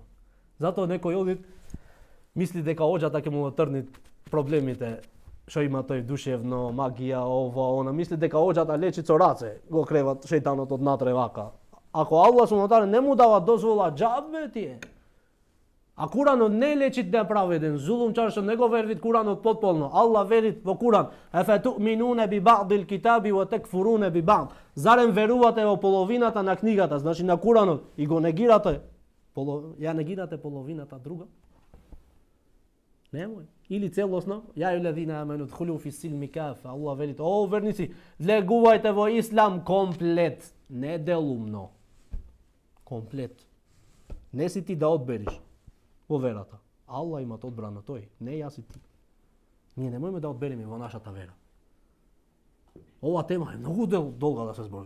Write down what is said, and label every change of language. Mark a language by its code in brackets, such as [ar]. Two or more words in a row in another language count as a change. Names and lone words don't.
[mk] Затоа некој одит мисли дека оđата ќе му отрни проблемите што има тој душевно, магија, ова, она. Мисли дека оđата лечи со раце, го креват шејтанот од натре вака. Ако [ar] الله سبحانه [mk] не му дава дозвола, џабе ти е. А Куранот не лечи неправеден зулумчар што не го вервит Куранот потполно. [ar] Аллах [mk] верит во Куран: [ar] "أفتؤمنون ببعض الكتاب وتكفرون ببعض." [mk] Зарем верувате во половината на книгата, значи на Куранот, и го негирате? Ја негирате половината друга? Немој. Или целосно, [ar] يا أيها الذين آمنوا ادخلوا في السلم كافة. [mk] Аллах велит: "О верници, влегувајте во ислам комплет, не делумно." Комплет. Не си ти да одбериш во верата. Аллах има одбрано тој, не јас и ти. Ние не можеме да одбереме во нашата вера. Ова тема е многу долга да се збори.